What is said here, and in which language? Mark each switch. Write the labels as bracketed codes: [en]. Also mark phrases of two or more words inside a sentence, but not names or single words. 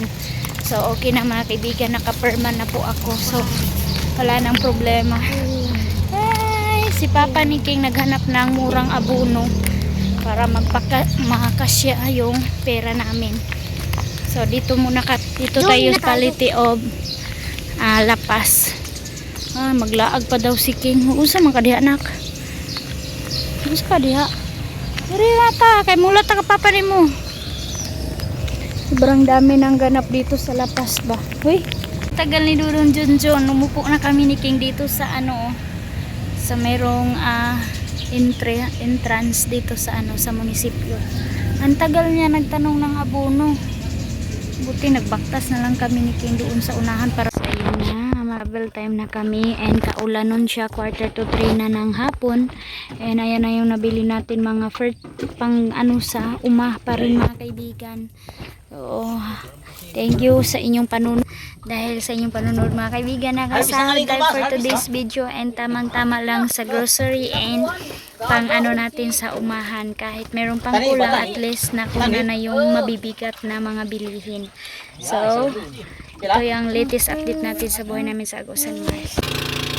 [tl] So okay na mga kaibigan, nakaperma na po ako. So wala nang problema. Ay, si Papa ni King naghanap ng murang abono para makakasya yung pera namin. So dito muna dito tayo sa quality of Lapas. [ceb] Maglaag pa daw si King. Usa man kadiha nak? Usa kadiha? Diri ta kay mulat ta ka papa nimo. [tl] Sobrang dami nang ganap dito sa Lapas ba. Hoy, tagal ni Dudong Junjun. Umupo na kami ni King dito sa sa merong entrance dito sa sa munisipyo. Ang tagal niya nagtanong ng abono. Buti nagbaktas na lang kami ni King doon sa unahan para sa ayun na [en] travel time [tl] na kami and kaulanon siya, 2:45 na ng hapon. And ayan na yung nabili natin mga pang sa umah pa rin mga kaibigan. So [en] thank you [tl] sa inyong panunod. Dahil sa inyong panunod mga kaibigan, nakasahod tayo [en] for today's video [tl] and tamang-tama lang sa grocery and pang natin sa umahan. Kahit meron pang kulang, at least nakuna na yung mabibigat na mga bilihin. So ito yung latest update natin sa buhay namin sa Agusan Mars.